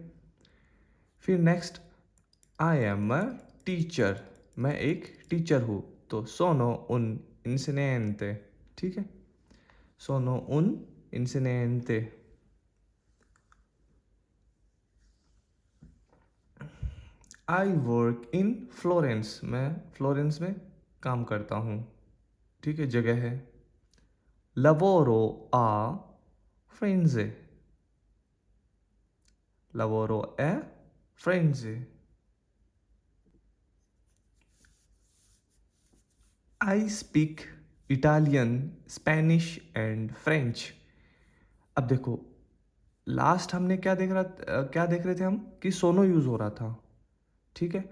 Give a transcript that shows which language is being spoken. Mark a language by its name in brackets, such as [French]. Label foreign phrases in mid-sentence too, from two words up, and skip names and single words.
[Hindi] फिर नेक्स्ट, [English] I am a teacher, [Hindi] मैं एक टीचर हूँ, तो [Italian] sono un insegnante, [Hindi] ठीक है, [Italian] sono un insegnante. [English] I work in Florence, [Hindi] मैं फ्लोरेंस में काम करता हूँ, ठीक है, जगह है। [Italian] lavoro a Firenze, lavoro a Firenze। [English] I speak Italian, Spanish and French. [Hindi] अब देखो, लास्ट हमने क्या देख रहे थे हम कि सोनो यूज़ हो रहा था, ठीक है।